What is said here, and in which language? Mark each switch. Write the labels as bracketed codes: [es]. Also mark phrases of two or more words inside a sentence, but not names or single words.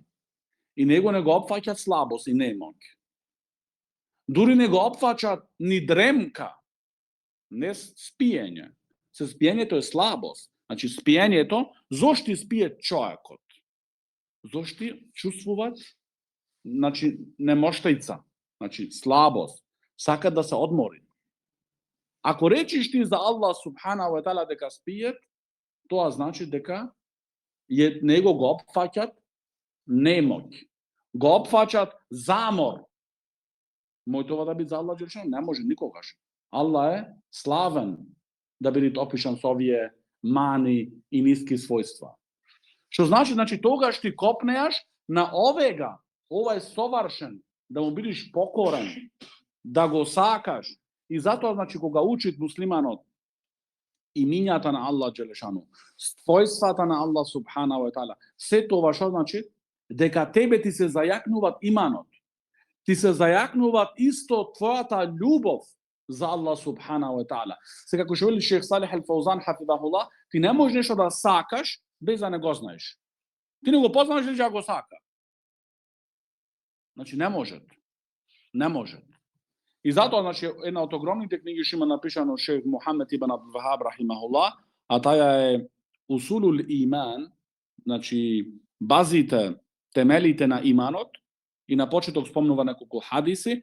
[mk] И него не го опфаќат слабост и немоќ. Дури не го опфаќат ни дремка, не спиење. Се спиењето е слабост. Значи спиењето, зошто спие човекот? Зошто чувствуваат, значи немоштајца, значи слабост, сака да се одмори. Ако речиш ти за [ar] الله سبحانه وتعالى [mk] дека спиет, тоа значи дека него го опфаќат немоќ, го опфаќат замор. Мој това да биде за Аллах Джелешан? Не може никогаш. Аллах е славен да биде опишан со овие мани и ниски својства. Што значи тогаш ти копнеаш на овега, ова е совршен, да му бидеш покорен, да го сакаш. И затоа, значи, кога учит муслиманот имињата на Аллах Джелешану, својствата на [ar] الله سبحانه وتعالى, [mk] се тоа што значи? дека тебе ти се зајакнуваат иманот, ти се зајакнуваат исто твојата љубов за [ar] الله سبحانه وتعالى. [mk] Сега како што вели Шех Салих ал Фаузан хафидахулlah, ти не можеш нешто да сакаш без да не го знаеш. Ти не го познаваш или ќе го сака. Значи не може. Не може. И затоа, значи, една од огромните книги што има напишано Шех Мухамед ибн Абдул Вахаб рахимахулlah, а таја е Усулул иман, значи базите, темелите на иманот, и на почеток спомнува неколку хадиси.